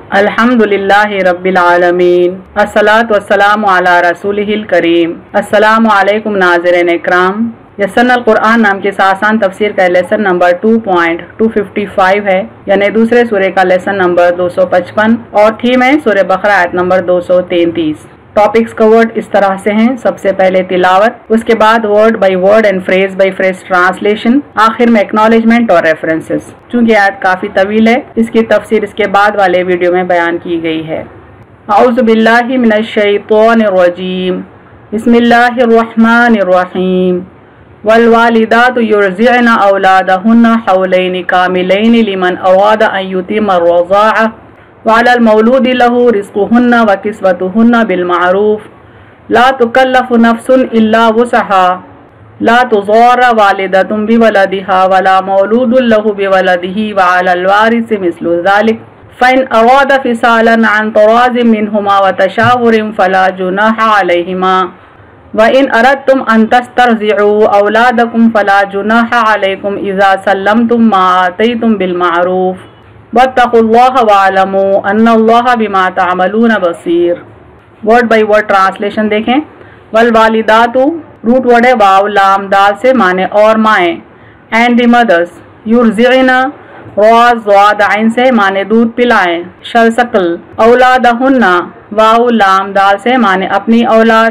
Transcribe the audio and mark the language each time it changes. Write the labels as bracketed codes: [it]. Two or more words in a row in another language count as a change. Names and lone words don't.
[ar] الحمد لله رب العالمين الصلاة والسلام على رسوله الكريم. السلام علیکم [ur] ناظرین اکرام. یسرنا القرآن نام کے اس آسان تفسیر کا [en] lesson number [ur] 2.255 ہے، یعنی دوسرے سورے کا [en] lesson number [ur] 255 اور تھیم ہے سورے بقرہ آیت نمبر 233. [en] topics covered [ur] اس طرح سے ہیں۔ سب سے پہلے تلاوت، اس کے بعد [en] word by word and phrase by phrase translation, [ur] آخر میں ایکنالجمنٹ اور ریفرنسز. چونکہ آیت کافی طویل ہے، اس کی تفسیر اس کے بعد والے ویڈیو میں بیان کی گئی ہے. [ar] أعوذ بالله من الشيطان الرجيم. بسم الله الرحمن الرحيم. والوالدات يرضعن أولادهن حولين كاملين لمن أراد أن يتم الرضاعة وعلى المولود له رزقهن وكسوتهن بالمعروف لا تكلف نفس إلا وسعها لا تضار والدة بولدها ولا مولود له بولده وعلى الوارث مثل ذلك فإن أرادا فصالا عن تراض منهما وتشاور فلا جناح عليهما وإن أردتم أن تسترضعوا أولادكم فلا جناح عليكم إذا سلمتم ما آتيتم بالمعروف واتقوا الله واعلموا أن الله بما تعملون بصير. [en] word by word translation [ur] دیکھیں. [ar] والوالدات [en] root word [ur] ہے واو لام دال سے معنی اور مائیں. [en] and the mothers [ur] یرضعن را ضاد عین سے معنی دودھ پلائیں. [ar] شرسكل أولادهن [ur] واو لام دال سے معنی اپنی اولاد.